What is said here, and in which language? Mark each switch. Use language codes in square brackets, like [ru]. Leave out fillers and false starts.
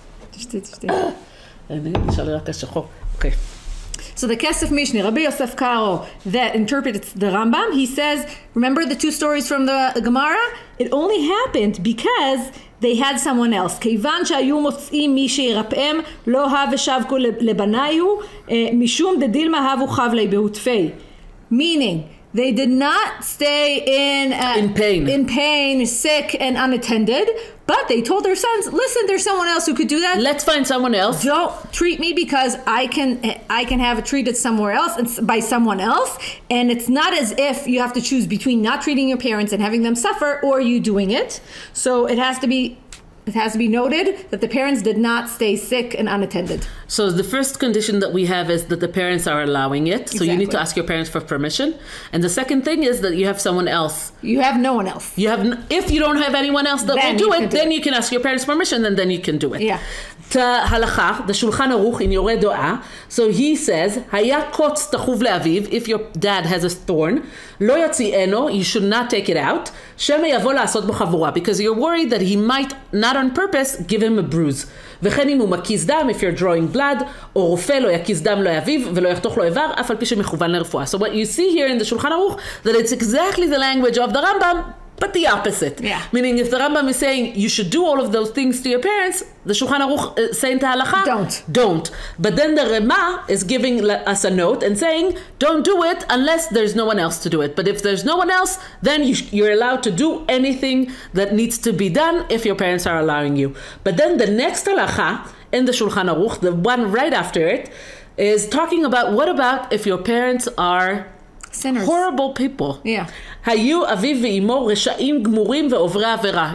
[he] תשתי. אני נשאר רק השחור. Okay. [en] So the Kesef Mishneh, Rabbi Yosef Karo, that interprets the Rambam, he says, remember the two stories from the Gemara? It only happened because they had someone else. [he] כיוון שהיו מוצאים מי שירפאם, לא הב ושבקו לבניו, משום דדילמה הבו חבלי בהוטפי. [en] Meaning, they did not stay in pain, sick and unattended, but they told their sons, listen, there's someone else who could do that. Let's find someone else. Don't treat me because I can have it treated somewhere else by someone else, and it's not as if you have to choose between not treating your parents and having them suffer or you doing it. So it has to be noted that the parents did not stay sick and unattended. So the first condition that we have is that the parents are allowing it. So you need to ask your parents for permission. And the second thing is that you have someone else. You have no one else. If you don't have anyone else that will do it, then you can ask your parents permission and then you can do it. Yeah. halakha, the Shulchan Aruch in Yoreh Doa. So he says, [he] היה קוץ תחוב לאביו, [en] if your dad has a thorn, [he] לא יוציאנו, [en] you should not take it out, [he] שמא יבוא לעשות בו חבורה, [en] because you're worried that he might, not on purpose, give him a bruise. [he] וכן אם הוא מקיז דם, [en] if you're drawing blood, [he] או רופא לא יקיז דם לא יביב, ולא יחתוך לו איבר, אף על פי שמכוון לרפואה. [en] So what you see here in the Shulchan Aruch, that it's exactly the language of the Rambam, but the opposite. Yeah. Meaning if the Rambam is saying you should do all of those things to your parents, the Shulchan Aruch is saying to halakha, don't. But then the Rema is giving us a note and saying, don't do it unless there's no one else to do it. But if there's no one else, then you're allowed to do anything that needs to be done if your parents are allowing you. But then the next halakha in the Shulchan Aruch, the one right after it, is talking about what about if your parents are sinners. Horrible people. Yeah. [he] היו אביו ואימו רשעים גמורים ועוברי עבירה.